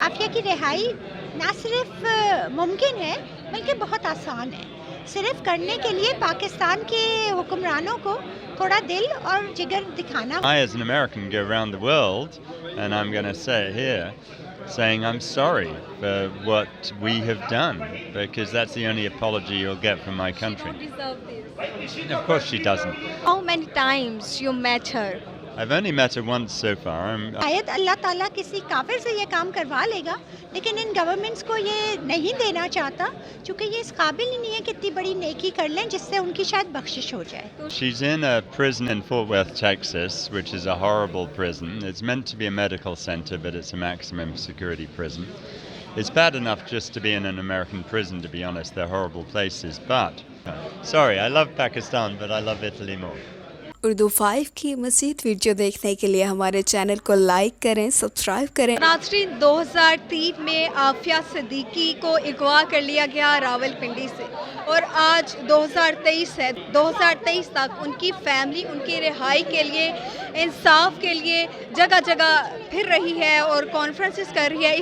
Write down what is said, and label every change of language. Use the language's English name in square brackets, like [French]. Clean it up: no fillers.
[Urdu] عافیہ کی رہائی نہ صرف ممکن ہے بلکہ بہت آسان ہے. صرف کرنے کے لیے پاکستان کے حکمرانوں کو تھوڑا دل اور جگر دکھانا. [English] I as an American go around the world and I'm going to say it here saying I'm sorry for what we have done because that's the only apology you'll get from my country. She don't deserve this. Of course she doesn't. How many times you met her? I've only met her once so far. [Urdu] شاید اللہ تعالیٰ کسی کافر سے یہ کام کروا لے گا لیکن ان governments کو یہ نہیں دینا چاہتا چونکہ یہ اس قابل ہی نہیں ہے کہ اتنی بڑی نیکی کر لیں جس سے ان کی شاید بخشش ہو جائے. [English] She's in a prison in Fort Worth, Texas, which is a horrible prison. It's meant to be a medical center, but it's a maximum security prison. It's bad enough just to be in an American prison, to be honest. They're horrible places. But, sorry, I love Pakistan, but I love Italy more. [Urdu] Urdu 5 کی مزید video دیکھنے کے لیے ہمارے channel کو like کریں، subscribe کریں. ناظرین، 2003 میں عافیہ صدیقی کو اغوا کر لیا گیا راولپنڈی سے اور آج 2023 ہے. 2023 تک ان کی فیملی ان کی رہائی کے لیے، انصاف کے لیے جگہ جگہ پھر رہی ہے اور کانفرنسز کر رہی ہے.